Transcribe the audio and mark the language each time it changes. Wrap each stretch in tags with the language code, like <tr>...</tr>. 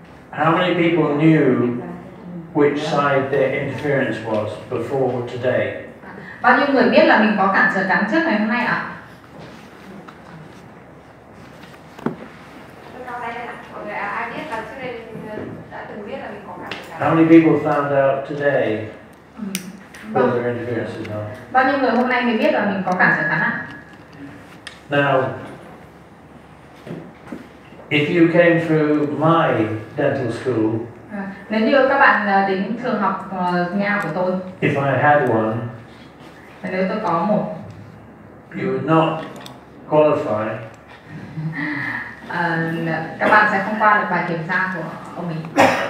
<en>How many people knew which side their interference was before today?</en> <vi>Bao nhiêu người biết là mình có cản trở cắn trước ngày hôm nay ạ? Mọi người ai biết là trước đây đã từng biết là mình có cản trở cắn?</vi> <en>How many people found out today whether their interference is not?</en> <vi>Bao nhiêu người hôm nay mới biết là mình có cản trở cắn ạ?</vi> <en>Now, if you came through my dental school,</en> <vi>nếu như các bạn đến trường học nha của tôi,</vi> <en>if I had one,</en> <vi>nếu tôi có một,</vi> <en>you would not qualify</en> <vi>các bạn sẽ không qua được bài kiểm tra của ông ấy.</vi>